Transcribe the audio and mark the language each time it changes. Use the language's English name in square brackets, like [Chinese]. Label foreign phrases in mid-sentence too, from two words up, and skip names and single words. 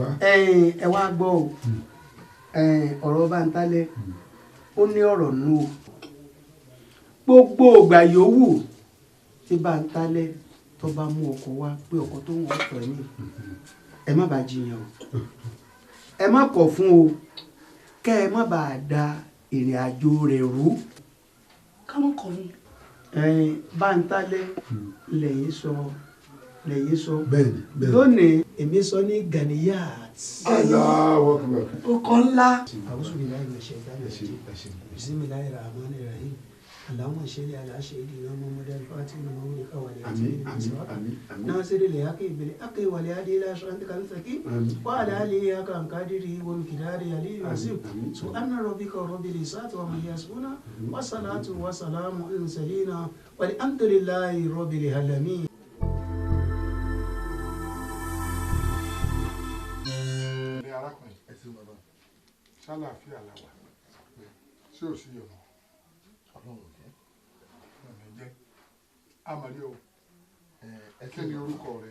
[Yoruba] ẹ wá gbọ́ o ọ̀rọ̀ Bántálẹ́ ó ní ọ̀rọ̀ nù o gbogbo ìgbà yòówù tí Bántálẹ́ tó bá mú ọkọ wá pé ọkọ tó ń wọ́n fẹ́ mi ẹ má bàa jiyàn o ẹ má kọ̀ fún o kẹ́ ẹ má bàa da ìrìn àjò rẹ̀ rú. ká mọ̀ kọ̀ fún. Bántálẹ́ lẹ́yìn sọ bẹ́ẹ̀ni bẹ́ẹ̀ni lónìí èmi sọ ní Ganiyat. [Arabic] الله أكبر. [Yoruba] ọkọ̀ ńlá. àwùjọ mi láì lọ ṣe ìdájọ́ [Arabic] بسم الله الرحمن الرحيم. اللهم صل على سيدنا محمد الفاتح لما أغلق والخاتم ناصر الحق بالحق والهادي إلى صراطك المستقيم وعلى آله حق قدره ومقداره العظيم سبحان ربك رب العزة عما يصفون والصلاة والسلام على المرسلين والحمد لله رب العالمين. [Yoruba] ní arákùnrin ẹsìn bàbá ṣàlàáfíà làwà ṣé ò sí ọ̀nà ọlọ́run jẹ́ ọ̀nà jẹ́ amàlẹ́ o kí ni orúkọ rẹ.